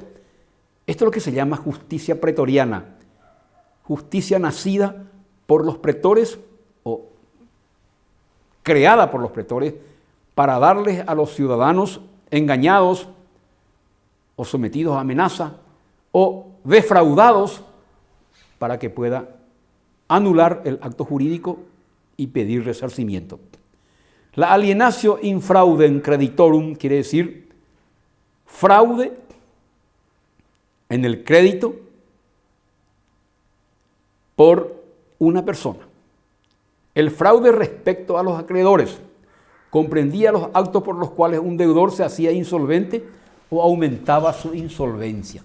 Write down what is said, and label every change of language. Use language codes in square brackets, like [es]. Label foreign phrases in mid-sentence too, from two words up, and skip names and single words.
[es] Esto es lo que se llama justicia pretoriana. Justicia nacida por los pretores o creada por los pretores para darles a los ciudadanos engañados o sometidos a amenaza o defraudados para que pueda anular el acto jurídico y pedir resarcimiento. La [la] alienatio in fraudem creditorum [es] quiere decir fraude en el crédito por una persona. El fraude respecto a los acreedores comprendía los actos por los cuales un deudor se hacía insolvente o aumentaba su insolvencia.